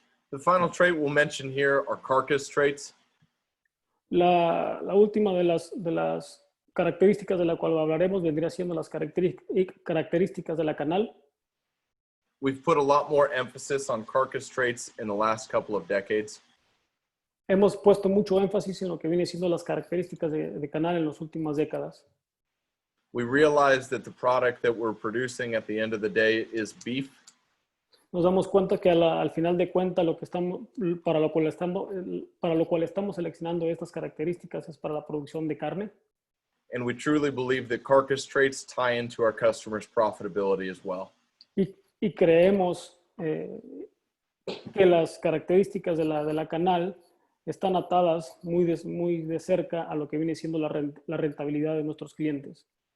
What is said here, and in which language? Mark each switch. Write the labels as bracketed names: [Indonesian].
[English] The final trait we'll mention here are carcass traits. [Spanish] La última de las características de la cual hablaremos vendría siendo las características de la canal. [English] We've put a lot more emphasis on carcass traits in the last couple of decades. [Spanish] Hemos puesto mucho énfasis en lo que viene siendo las características de canal en las últimas décadas. [English] We realize that the product that we're producing at the end of the day is beef. [Spanish] Nos damos cuenta que al final de cuentas para lo cual estamos seleccionando estas características es para la producción de carne. [English] And we truly believe that carcass traits tie into our customers' profitability as well. [Spanish] Y creemos que las características de la canal están atadas muy de cerca a lo que viene siendo la rentabilidad de nuestros clientes.